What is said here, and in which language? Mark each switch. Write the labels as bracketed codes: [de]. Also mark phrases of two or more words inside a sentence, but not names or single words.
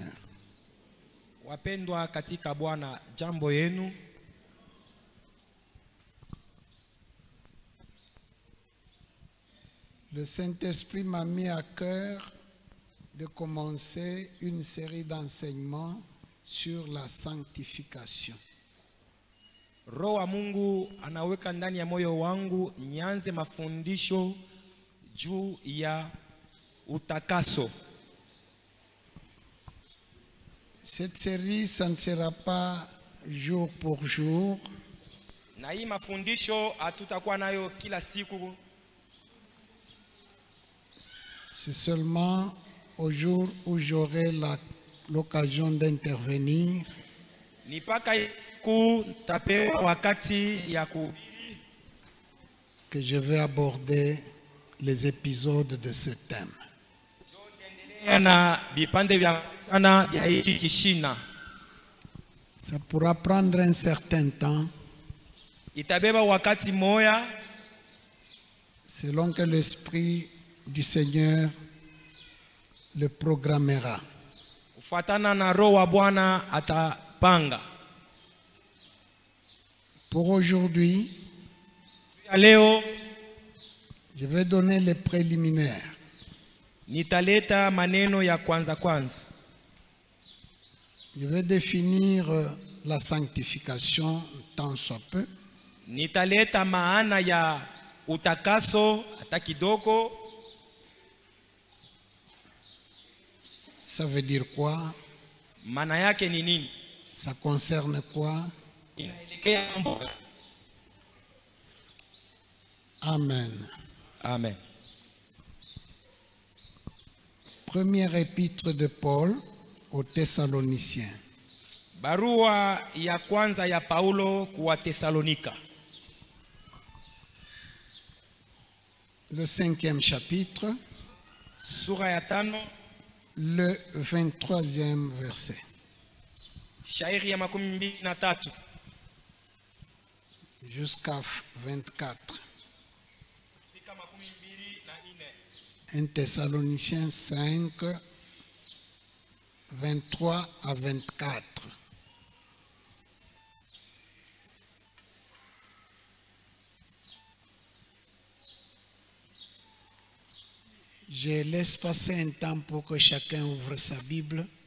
[sw] Wapendwa katika Bwana, jambo yenu. [fr] Le Saint-Esprit m'a mis à cœur de commencer une série d'enseignements sur la sanctification. [sw] Roho wa Mungu anaweka ndani ya moyo wangu nianze mafundisho juu ya utakaso. [fr] Cette série, ça ne sera pas jour pour jour. [sw] Na hii mafundisho hatutakuwa nayo kila siku. [fr] C'est seulement au jour où j'aurai l'occasion d'intervenir. [sw] Ni paka ku tapewa wakati ya ku [fr] que je vais aborder les épisodes de ce thème. Ça pourra prendre un certain temps selon que l'Esprit du Seigneur le programmera. Pour aujourd'hui, je vais donner les préliminaires. [sw] Nitaleta maneno ya kwanza kwanza. [fr] Je vais définir la sanctification tant soit peu. [sw] Nitaleta maana ya utakaso hata kidogo. [fr] Ça veut dire quoi? [sw] Maana yake ni nini? [fr] Ça concerne quoi? [sw] Inaelekea mboga. Amen. Amen. [fr] Première épître de Paul aux Thessaloniciens. [sw] Barua ya kwanza ya Paulo kwa Thessalonika. [fr] Le 5e chapitre. [sw] Sura ya 5. [fr] Le 23e verset. [sw] Shairi ya 23. [fr] Jusqu'à 24. 1 Thessaloniciens 5, 23 à 24. Je laisse passer un temps pour que chacun ouvre sa Bible.